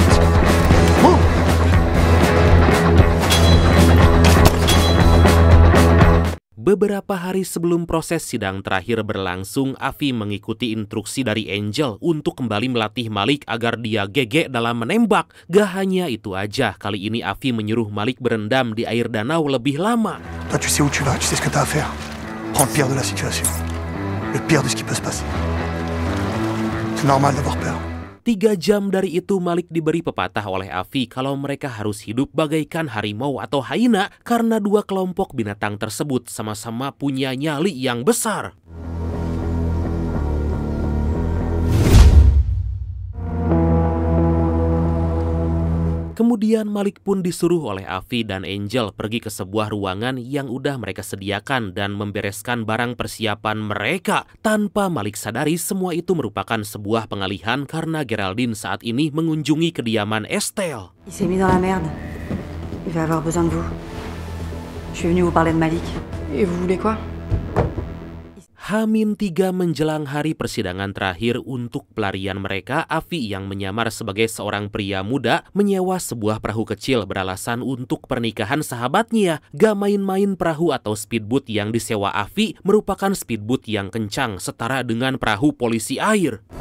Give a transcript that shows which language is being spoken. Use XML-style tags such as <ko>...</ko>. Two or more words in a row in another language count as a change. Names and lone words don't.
<id>Beberapa hari sebelum proses sidang terakhir berlangsung, Afi mengikuti instruksi dari Angel untuk kembali melatih Malik agar dia gege dalam menembak. Gak hanya itu aja, kali ini Afi menyuruh Malik berendam di air danau lebih lama.</id> <fr>Toi, tu sais où tu vas, tu sais ce que t'as à faire. Prends le pire de la situation. Le pire de ce qui peut se passer. C'est normal d'avoir peur.</fr> <id>3 jam dari itu Malik diberi pepatah oleh Afi kalau mereka harus hidup bagaikan harimau atau hyena karena 2 kelompok binatang tersebut sama-sama punya nyali yang besar. Kemudian Malik pun disuruh oleh Afi dan Angel pergi ke sebuah ruangan yang udah mereka sediakan dan membereskan barang persiapan mereka. Tanpa Malik sadari, semua itu merupakan sebuah pengalihan karena Geraldine saat ini mengunjungi kediaman Estelle.</id> <fr>Il s'est mis dans la merde. Il va avoir besoin de vous. Je suis venue vous parler de Malik. Et vous voulez quoi?</fr> <id>H-3 menjelang hari persidangan terakhir untuk pelarian mereka, Afi yang menyamar sebagai seorang pria muda menyewa sebuah perahu kecil beralasan untuk pernikahan sahabatnya. Gak main-main, perahu atau speedboat yang disewa Afi merupakan speedboat yang kencang setara dengan perahu polisi air.</id>